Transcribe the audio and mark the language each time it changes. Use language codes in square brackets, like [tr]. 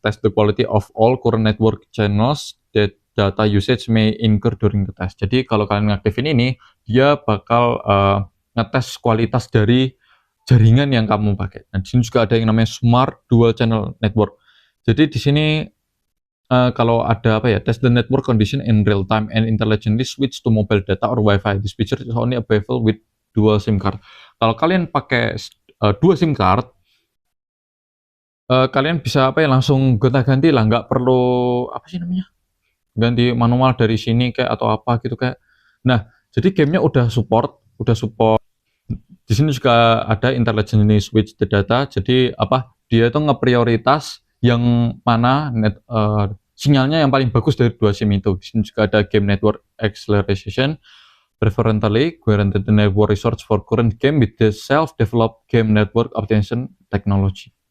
[en] Test the quality of all current network channels that data usage may incur during the test. [id] Jadi kalau kalian ngaktifin ini, dia bakal ngetes kualitas dari jaringan yang kamu pakai. Nah, di sini juga ada yang namanya smart dual channel network. Jadi di sini kalau ada apa ya, [en] test the network condition in real time and intelligently switch to mobile data or Wi-Fi. This feature is only available with dual SIM card. [id] Kalau kalian pakai dua SIM card, kalian bisa apa ya, langsung gonta-ganti lah, nggak perlu apa sih namanya, ganti manual dari sini kayak atau apa gitu kayak. Nah, jadi gamenya udah support. Di sini juga ada [en] intelligently switch the data. [id] Jadi apa? Dia itu ngeprioritas yang mana sinyalnya yang paling bagus dari dua SIM itu. Di sini juga ada game network acceleration. [en] Preferentially guaranteed the network resource for current game with the self-developed game network optimization technology.